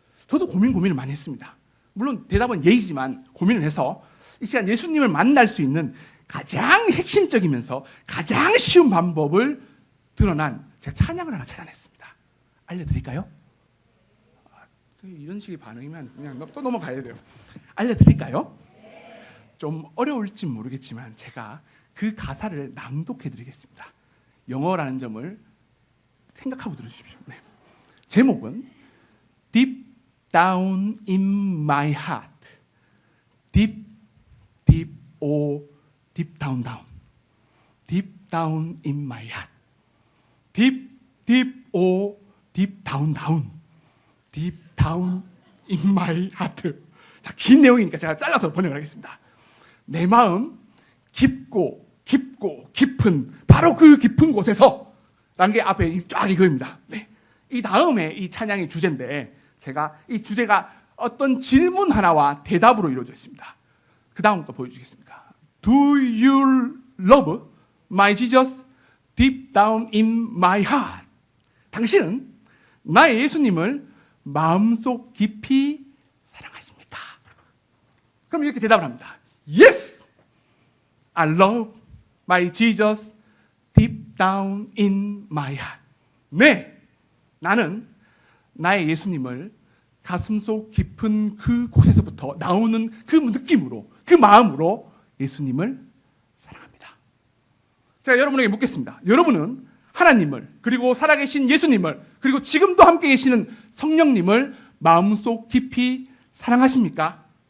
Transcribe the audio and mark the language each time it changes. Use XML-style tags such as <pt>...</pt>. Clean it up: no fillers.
<ko>저도 고민을 많이 했습니다. 물론 대답은 예이지만 고민을 해서 이 시간 예수님을 만날 수 있는 가장 핵심적이면서 가장 쉬운 방법을 드러난 제가 찬양을 하나 찾아냈습니다. 알려드릴까요? 이런 식의 반응이면 그냥 또 넘어가야 돼요. 알려드릴까요? 좀 어려울지 모르겠지만 제가 그 가사를 낭독해드리겠습니다. 영어라는 점을 생각하고 들어주십시오. 네. 제목은 Deep Down in My Heart.</ko> <en>Deep, deep, oh, deep down, down. Deep down in my heart. Deep, deep, oh, deep down, down. Deep down in my heart.</en> <ko>자, 긴 내용이니까 제가 잘라서 번역을 하겠습니다. 내 마음 깊고 깊고 깊은 바로 그 깊은 곳에서 라는 게 앞에 쫙 이거입니다. 네. 이 다음에 이 찬양의 주제인데 제가 이 주제가 어떤 질문 하나와 대답으로 이루어져 있습니다. 그 다음 거 보여주겠습니다.</ko> <en>Do you love my Jesus deep down in my heart?</en> <ko>당신은 나의 예수님을 마음속 깊이 사랑하십니까? 그럼 이렇게 대답을 합니다.</ko> <en>Yes, I love my Jesus deep down in my heart.</en> <ko>네, 나는 나의 예수님을 가슴속 깊은 그 곳에서부터 나오는 그 느낌으로, 그 마음으로 예수님을 사랑합니다. 제가 여러분에게 묻겠습니다. 여러분은 하나님을, 그리고 살아계신 예수님을, 그리고 지금도 함께 계시는 성령님을 마음속 깊이 사랑하십니까?</ko>